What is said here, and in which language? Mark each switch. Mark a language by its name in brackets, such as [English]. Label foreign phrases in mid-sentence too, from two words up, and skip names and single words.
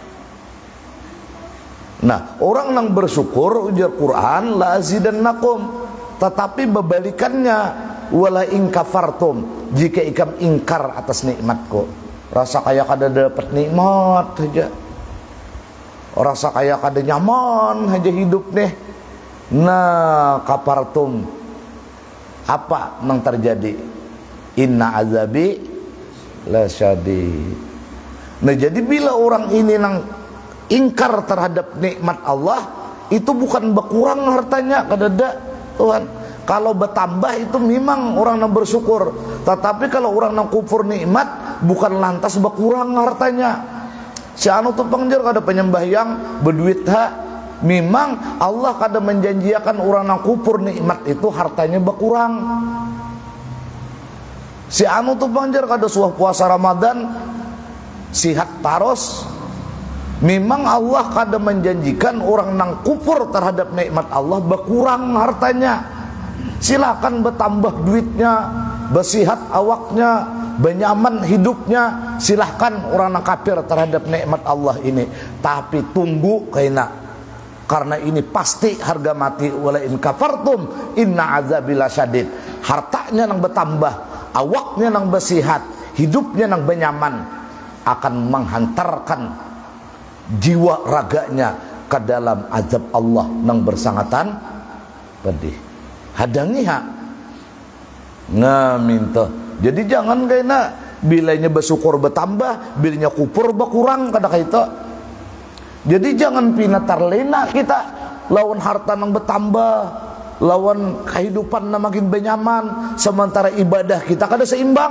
[Banjar] Nah, orang yang bersyukur ujar Quran [Arabic] لأزيدنكم, [Banjar] tetapi berbalikannya [Arabic] ولئن كفرتم, [Banjar] jika ikam ingkar atas nikmatku, rasa kayak kada dapat nikmat aja, rasa kayak kada nyaman aja hidup nih. Nah, kafartum, apa yang terjadi? [Arabic] إن عذابي لشديد. [Banjar] Nah, jadi bila orang ini nang ingkar terhadap nikmat Allah, itu bukan berkurang hartanya, kadada Tuhan. Kalau bertambah itu memang orang yang bersyukur, tetapi kalau orang yang kufur nikmat, bukan lantas berkurang hartanya. Si anu tu pangjar kada penyembah yang berduit ha, memang Allah kada menjanjikan orang yang kufur nikmat itu hartanya berkurang. Si anu tu pangjar kada suah puasa Ramadan sihat taros, memang Allah kada menjanjikan orang yang kufur terhadap nikmat Allah berkurang hartanya. Silakan bertambah duitnya, bersihat awaknya, benyaman hidupnya, silahkan orang yang kafir terhadap nikmat Allah ini. Tapi tunggu karena ini pasti harga mati. [Arabic] ولئن كفرتم إن عذابي لشديد. [Banjar] Hartanya yang bertambah, awaknya yang bersihat, hidupnya yang benyaman, akan menghantarkan jiwa raganya ke dalam azab Allah yang bersangatan pedih. Hadangi hak minta. Jadi jangan kena bilanya bersyukur bertambah, bilanya kufur berkurang kada kaita. Jadi jangan pina terlena kita lawan harta yang bertambah, lawan kehidupan yang makin benyaman, sementara ibadah kita kada seimbang.